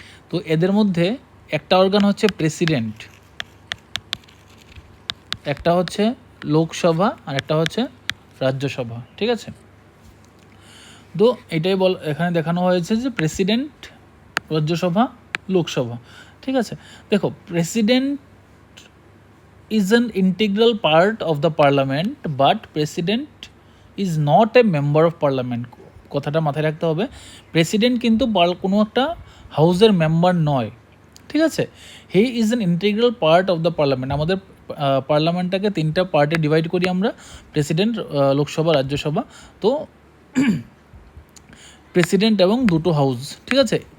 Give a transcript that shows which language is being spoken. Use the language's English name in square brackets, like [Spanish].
[Bangla] তো এদের মধ্যে একটা অর্গান হচ্ছে প্রেসিডেন্ট, একটা হচ্ছে লোকসভা, আর একটা হচ্ছে রাজ্যসভা, ঠিক আছে। তো এটাই এখানে দেখানো হয়েছে যে প্রেসিডেন্ট, রাজ্যসভা, লোকসভা, ঠিক আছে। দেখো, president [English] is an integral part of the parliament but president is not a member of parliament. [Bangla] কথাটা মাথায় রাখতে হবে, প্রেসিডেন্ট কিন্তু কোনো একটা হাউসের মেম্বার নয়, ঠিক আছে। [English] He is an integral part of the parliament. [Bangla] আমাদের পার্লামেন্টটাকে তিনটা পার্টে ডিভাইড করি আমরা, প্রেসিডেন্ট, লোকসভা, রাজ্যসভা। তো প্রেসিডেন্ট এবং দুটো হাউস, ঠিক আছে।